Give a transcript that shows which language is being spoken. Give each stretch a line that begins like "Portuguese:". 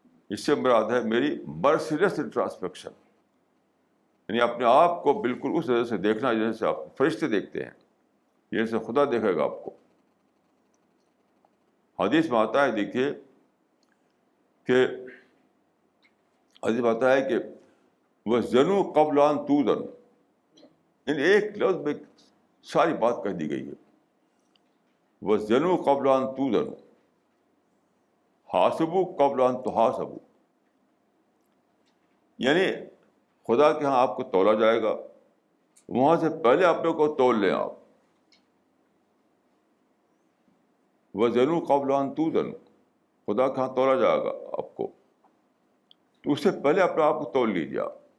Urdu: اس سے مراد ہے میری مرسیلیس انٹراسپیکشن، یعنی اپنے آپ کو بالکل اس وجہ سے دیکھنا جیسے آپ فرشتے دیکھتے ہیں، جیسے خدا دیکھے گا آپ کو. حدیث میں آتا ہے، دیکھیے کہ حدیث میں آتا ہے کہ
Arabic: وَزَنُوا قَبْلَ أَن تُوزَنُوا،
Urdu: یعنی ایک لفظ میں ساری بات کہہ دی گئی ہے.
Arabic: وزنوا قبل ان توزنوا حاسبوا قبل ان تحاسبوا.
Urdu: یعنی خدا کے ہاں آپ کو تولا جائے گا، وہاں سے پہلے اپنے کو تول لیں آپ.
Arabic: وزنوا قبل ان توزنوا،
Urdu: خدا کے ہاں تولا جائے گا آپ کو، تو اس سے پہلے اپنے آپ کو تول لیجیے آپ.